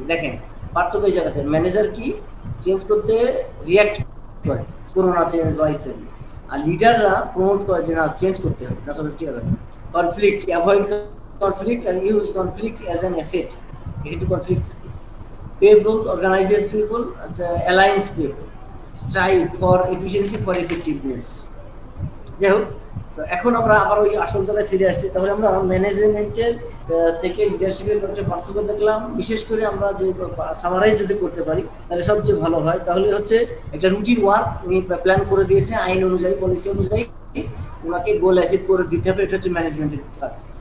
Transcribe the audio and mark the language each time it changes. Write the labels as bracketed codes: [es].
[bn] দেখেন পার্থক্য এই জায়গাতে, ম্যানেজার কি চেঞ্জ করতে রিঅ্যাক্ট করে, করোনা চেঞ্জ বা ইত্যাদি, আর লিডাররা প্রমোট করে যে না চেঞ্জ করতে হবে, না ঠিক আছে। [en] conflict, avoid conflict and use conflict as an asset, [bn] একটু কনফ্লিক্ট থাকে। [en] people organizes people, aligns people, strive for efficiency for effectiveness। [bn] যাই হোক, তো এখন আমরা আবার ওই আসল জায়গায় ফিরে আসছি। তাহলে আমরা ম্যানেজমেন্টের থেকে লিডারশিপের একটা পার্থক্য দেখলাম। বিশেষ করে আমরা যে সামারাইজ যদি করতে পারি তাহলে সবচেয়ে ভালো হয়। তাহলে হচ্ছে একটা রুটিন ওয়ার্ক উনি প্ল্যান করে দিয়েছে, আইন অনুযায়ী, পলিসি অনুযায়ী ওনাকে গোল অ্যাচিভ করে দিতে হবে। এটা হচ্ছে ম্যানেজমেন্টের কাজ।